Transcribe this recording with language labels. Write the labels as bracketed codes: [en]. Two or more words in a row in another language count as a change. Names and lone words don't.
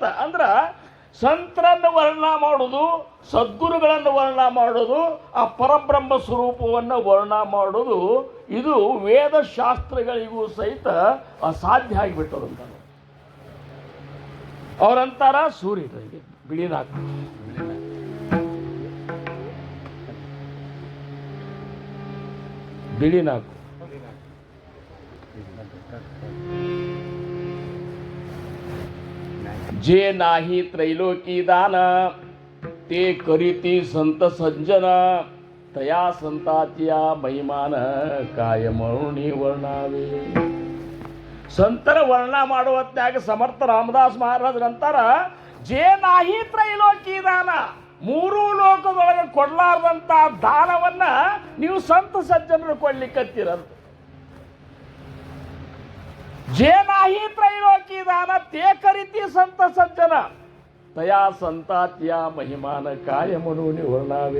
[kn] ಅಂದ್ರೆ ಸಂತರನ್ನು ವರ್ಣನ ಮಾಡೋದು, ಸದ್ಗುರುಗಳನ್ನು ವರ್ಣನ ಮಾಡೋದು, ಆ ಪರಬ್ರಹ್ಮ ಸ್ವರೂಪವನ್ನು ವರ್ಣನ ಮಾಡೋದು, ಇದು ವೇದಶಾಸ್ತ್ರಗಳಿಗೂ ಸಹಿತ ಅಸಾಧ್ಯ ಆಗಿಬಿಟ್ಟದಂತ. ಅವರಂತಾರ, ಸೂರ್ಯ ಬಿಳಿನಾಕು ಬಿಳಿನಾಕು [mr] जे नाही त्रैलोकी दान ते करीती संत सज्जन तया संताच्या महिमान काय म्हणून वर्णावे. [kn] ಸಂತರ ವರ್ಣ ಮಾಡುವ ಹೊತ್ನ್ಯಾಗ ಸಮರ್ಥ ರಾಮದಾಸ್ ಮಹಾರಾಜರಂತಾರ, [mr] जे नाही त्रैलोकी दान, [kn] 3 ಲೋಕದೊಳಗೆ ಕೊಡಲಾರ್ದಂಥ ದಾನವನ್ನ ನೀವು ಸಂತ ಸಜ್ಜನರು ಕೊಡ್ಲಿಕ್ಕತ್ತಿರಂತ. [mr] जे नाही त्रैलोकी दान ते करीती संत सज्जन तया संताच्या महिमान काय म्हणूनी वर्णावे.